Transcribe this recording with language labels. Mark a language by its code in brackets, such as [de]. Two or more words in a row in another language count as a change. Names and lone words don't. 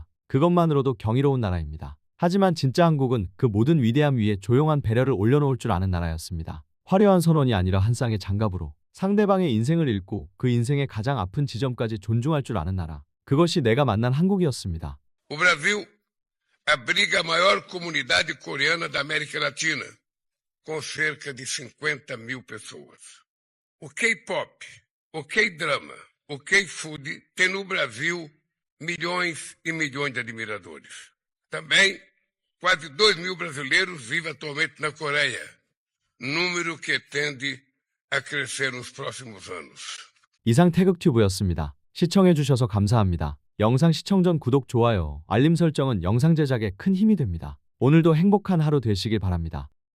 [ko] 그것만으로도 경이로운 나라입니다. 하지만 진짜 한국은 그 모든 위대함 위에 조용한 배려를 올려놓을 줄 아는 나라였습니다. 화려한 선언이 아니라 한 쌍의 장갑으로 상대방의 인생을 읽고 그 인생의 가장 아픈 지점까지 존중할 줄 아는 나라. 그것이 내가 만난 한국이었습니다. [pt] O Brasil abriga a maior comunidade coreana da América Latina, com cerca de 50.000 pessoas. O K-pop, o K-drama, o K-food tem no Brasil milhões e milhões de admiradores. Também, quase 2.000 brasileiros vivem atualmente na Coreia, número que tende a crescer nos próximos anos. [ko] 이상 태극튜브였습니다. 시청해주셔서 감사합니다. 영상 시청 전 구독, 좋아요, 알림 설정은 영상 제작에 큰 힘이 됩니다. 오늘도 행복한 하루 되시길 바랍니다.